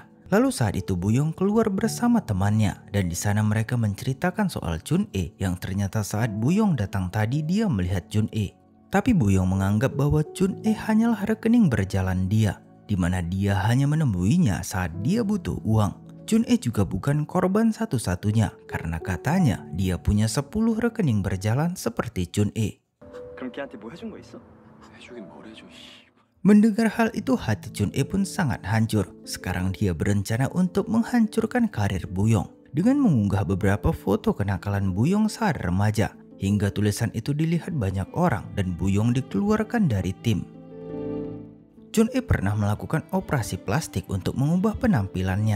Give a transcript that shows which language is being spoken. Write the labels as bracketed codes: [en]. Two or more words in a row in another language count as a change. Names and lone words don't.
[id] Lalu saat itu Buyong keluar bersama temannya dan di sana mereka menceritakan soal Chun-e yang ternyata saat Buyong datang tadi dia melihat Chun-e. Tapi Buyong menganggap bahwa Chun-e hanyalah rekening berjalan dia, di mana dia hanya menemuinya saat dia butuh uang. Chun-e juga bukan korban satu-satunya, karena katanya dia punya 10 rekening berjalan seperti Chun-e. [ko] 그럼 걔한테 뭐 해준 거 있어? 해주긴 뭘 해줘. [id] Mendengar hal itu hati Chun-e pun sangat hancur. Sekarang dia berencana untuk menghancurkan karir Buyong dengan mengunggah beberapa foto kenakalan Buyong saat remaja. Hingga tulisan itu dilihat banyak orang dan Buyong dikeluarkan dari tim. Chun-e pernah melakukan operasi plastik untuk mengubah penampilannya.